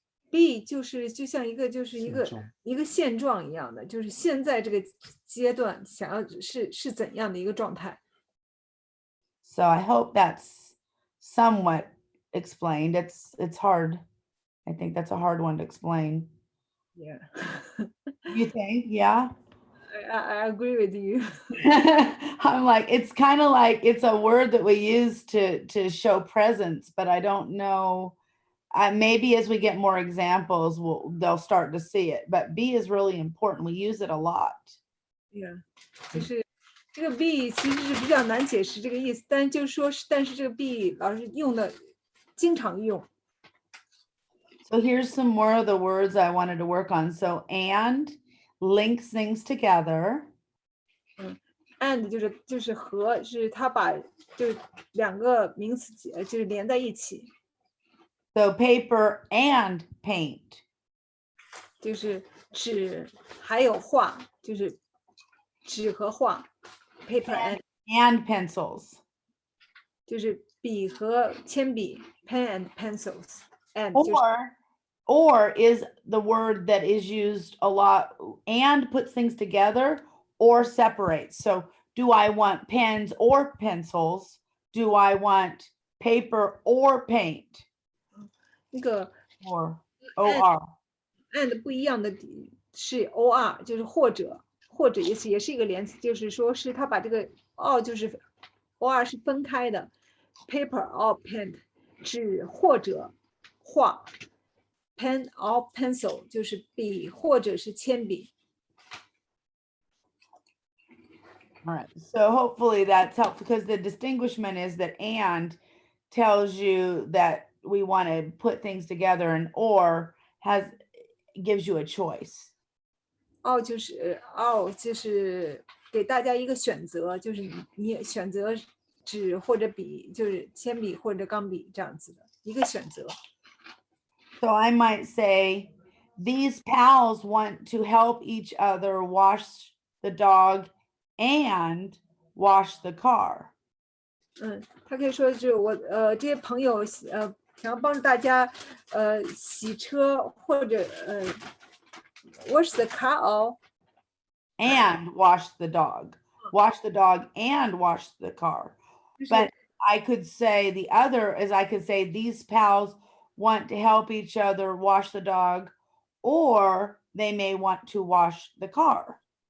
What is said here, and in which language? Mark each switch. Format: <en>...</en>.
<zh>be 就是就像一个一个现状一样的，就是现在这个阶段想要是怎样的一个状态。</zh> <en>So I hope that's somewhat explained. It's hard. I think that's a hard one to explain. Yeah, You think? Yeah. I agree with you. I'm like, it's kind of like it's a word that we use to show presence, but I don't know. Maybe as we get more examples, they'll start to see it. But be is really important. We use it a lot.</en> <zh>Yeah，就是这个 be 其实是比较难解释这个意思，但就是说但是这个 be 老师用的经常用。</zh> <en>So here's some more of the words I wanted to work on. So and links things together.</en> <zh>And 就是和，是他把就是两个名词就是连在一起。</zh> <en>So paper and paint.</en> <zh>就是纸还有画，就是纸和画 ，paper</zh> <en>and pencils.</en> <zh>就是笔和铅笔 ，</zh> <en>pen and pencils</en> <zh>and 就是</zh> <en>Or is the word that is used a lot and puts things together or separates. So do I want pens or pencils? Do I want paper or paint?</en> <zh>那个</zh> <en>Or or.</en> <zh>and 不一样的是 or，就是或者也是一个连词，就是说是他把这个 or 就是 or 是分开的 ，</zh> <en>paper or pen</en> <zh>纸或者画 ，</zh> <en>pen or pencil</en> <zh>就是笔或者是铅笔。</zh> <en>All right. So hopefully that's helpful because the distinguishment is that and tells you that we want to put things together and or gives you a choice.</en> <zh>就是给大家一个选择，就是你选择纸或者笔，就是铅笔或者钢笔这样子的一个选择。</zh> <en>So I might say, these pals want to help each other wash the dog and wash the car.</en> <zh>他可以说就是我这些朋友想要帮助大家洗车或者</zh> <en>wash the car or And wash the dog. Wash the dog and wash the car. But I could say the other is I could say these pals want to help each other wash the dog, or they may want to wash the car.</en>